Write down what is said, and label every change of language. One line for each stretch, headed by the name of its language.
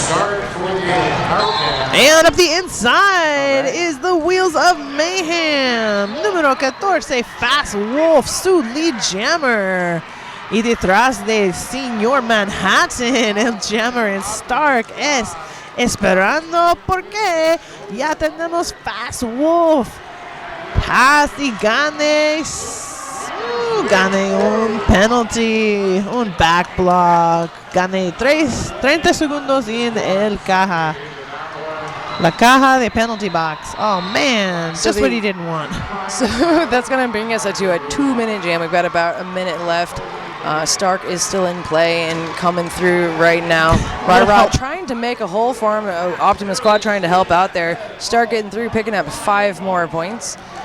English: And up the inside is the Wheels of Mayhem.
Spanish: Número 14, Fast Wolf, su lead jammer. Y detrás de Señor Manhattan, el jammer en Stark es esperando porque ya tenemos Fast Wolf. Pass y gane un penalty, un back block. Gane 30 segundos en el caja. La caja de penalty box.
English: Oh, man. So Just what he didn't want. So that's going to bring us to a 2-minute jam. We've got about a minute left Stark is still in play and coming through right now. Rod trying to make a hole for him. Optimus Squad trying to help out there. Stark getting through, picking up 5 more points.